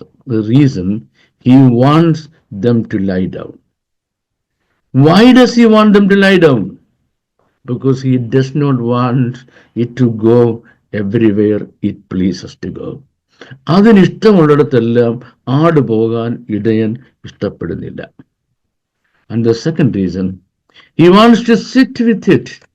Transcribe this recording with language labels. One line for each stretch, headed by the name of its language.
English: The reason, he wants them to lie down. Why does he want them to lie down? Because he does not want it to go everywhere it pleases to go.
Malayalam: അതിനിഷ്ടമുള്ളിടത്തെല്ലാം ആട് പോകാൻ ഇടയൻ ഇഷ്ടപ്പെടുന്നില്ല.
English: And the second reason, he wants to sit with it.